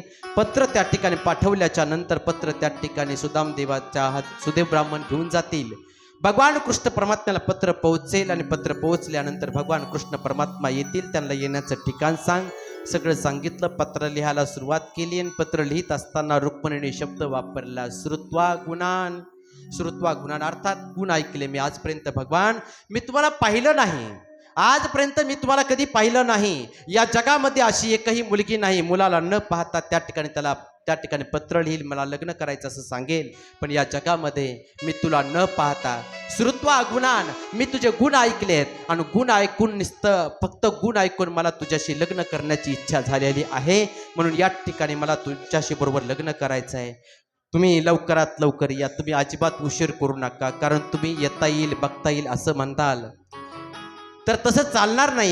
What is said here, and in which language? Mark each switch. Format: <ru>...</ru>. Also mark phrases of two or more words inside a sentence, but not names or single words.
<mr>पत्र त्या ठिकाणी पाठवल्याच्या नंतर पत्र त्या ठिकाणी सुदामदेवाच्या सुदेव ब्राह्मण घेऊन जातील. भगवान कृष्ण परमात्म्याला पत्र पोहोचेल आणि पत्र पोहोचल्यानंतर भगवान कृष्ण परमात्मा येतील. त्यांना येण्याचं ठिकाण सांग. सगळं सांगितलं. पत्र लिहायला सुरुवात केली आणि पत्र लिहित असताना रुक्मिणीने शब्द वापरला,</mr> <sa>श्रुत्वा गुणान. श्रुत्वा गुणान</sa> <mr>अर्थात गुण ऐकले मी आजपर्यंत. भगवान, मी तुम्हाला पाहिलं नाही, आजपर्यंत मी तुम्हाला कधी पाहिलं नाही. या जगामध्ये अशी एकही मुलगी नाही, मुलाला न पाहता त्या ठिकाणी त्याला त्या ठिकाणी पत्र लिहिल, मला लग्न करायचं असं सांगेल. पण या जगामध्ये मी तुला न पाहता,</mr> <sa>श्रुत्वा गुणान,</sa> <mr>मी तुझे गुण ऐकलेत आणि गुण ऐकून नुसतं फक्त गुण ऐकून मला तुझ्याशी लग्न करण्याची इच्छा झालेली आहे. म्हणून या ठिकाणी मला तुझ्याशी बरोबर लग्न करायचं आहे. तुम्ही लवकरात लवकर या. तुम्ही अजिबात उशीर करू नका, कारण तुम्ही येता येईल बघता येईल असं म्हणताल तर तसं चालणार नाही.</mr>